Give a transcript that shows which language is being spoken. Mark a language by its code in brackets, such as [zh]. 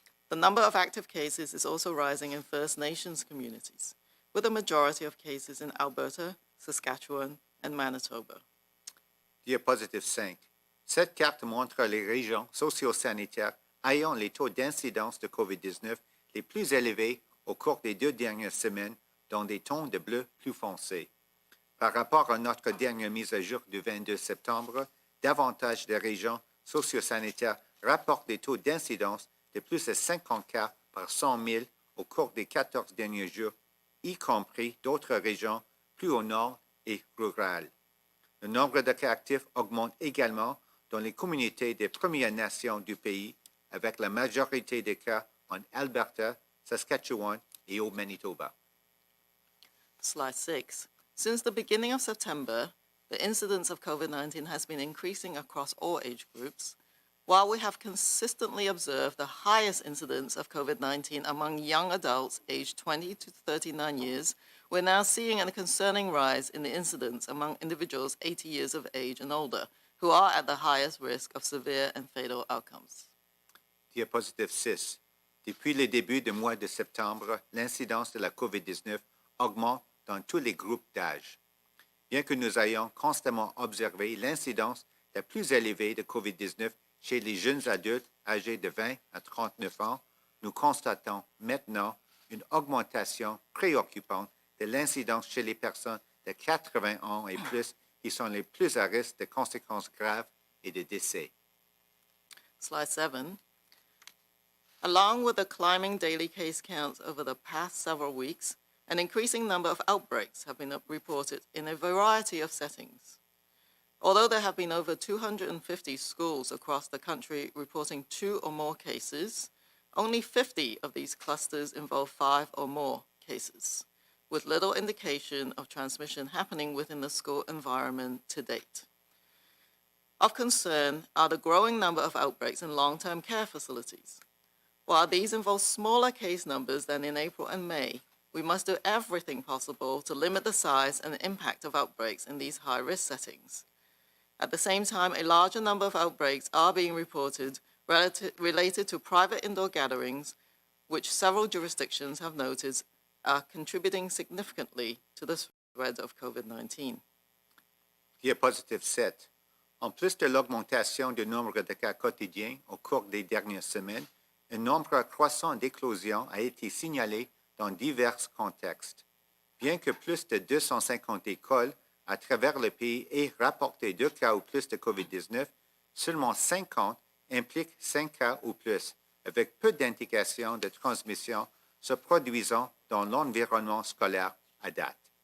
[en] The number of active cases is also rising in First Nations communities, with a majority of cases in Alberta, Saskatchewan, and Manitoba. [fr] Diapositive 5. Cette carte montre les régions socio-sanitaires ayant les taux d'incidence de COVID-19 les plus élevés au cours des 2 dernières semaines dans des tons de bleu plus foncés. Par rapport à notre dernière mise à jour du 22 septembre, davantage de régions socio-sanitaires rapportent des taux d'incidence de plus de 50 cas par 100 000 au cours des 14 derniers jours, y compris d'autres régions plus au nord et rurales. Le nombre de cas actifs augmente également dans les communautés des Premières Nations du pays, avec la majorité des cas en Alberta, Saskatchewan et au Manitoba. [en] Slide 6. Since the beginning of September, the incidence of COVID-19 has been increasing across all age groups. While we have consistently observed the highest incidence of COVID-19 among young adults aged 20 to 39 years, we're now seeing a concerning rise in the incidence among individuals 80 years of age and older, who are at the highest risk of severe and fatal outcomes. [fr] Diapositive 6. Depuis le début du mois de septembre, l'incidence de la COVID-19 augmente dans tous les groupes d'âge. Bien que nous ayons constamment observé l'incidence la plus élevée de COVID-19 chez les jeunes adultes âgés de 20 à 39 ans, nous constatons maintenant une augmentation préoccupante de l'incidence chez les personnes de 80 ans et plus qui sont les plus à risque de conséquences graves et de décès. [en] Slide 7. Along with the climbing daily case counts over the past several weeks, an increasing number of outbreaks have been reported in a variety of settings. Although there have been over 250 schools across the country reporting 2 or more cases, only 50 of these clusters involve 5 or more cases, with little indication of transmission happening within the school environment to date. Of concern are the growing number of outbreaks in long-term care facilities. While these involve smaller case numbers than in April and May, we must do everything possible to limit the size and impact of outbreaks in these high-risk settings. At the same time, a larger number of outbreaks are being reported related to private indoor gatherings, which several jurisdictions have noted are contributing significantly to the spread of COVID-19. [fr] Diapositive 7. En plus de l'augmentation du nombre de cas quotidiens au cours des dernières semaines, un nombre croissant d'éclosions a été signalé dans divers contextes. Bien que plus de 250 écoles à travers le pays aient rapporté 2 cas ou plus de COVID-19, seulement 50 impliquent 5 cas ou plus, avec peu d'indications de transmission se produisant dans l'environnement scolaire à date.